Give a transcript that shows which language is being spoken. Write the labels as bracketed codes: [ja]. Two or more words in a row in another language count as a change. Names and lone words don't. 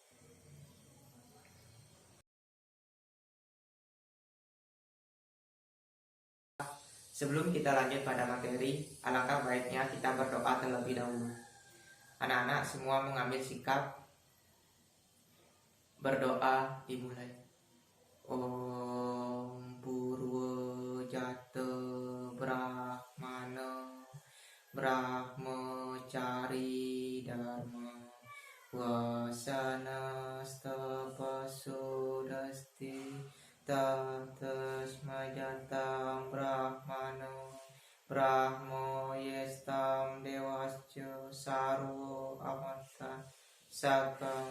[id] Sebelum kita lanjut pada materi, alangkah baiknya kita berdoa terlebih dahulu. Anak-anak semua mengambil sikap berdoa dimulai. [sa] Om Purwo Jata Brahmana Brahmacari Dharma Wasana Stapasodasti Tatasmajatam Brahmano Brahmo Yestam Dewasya Sarwo Amata Sakam.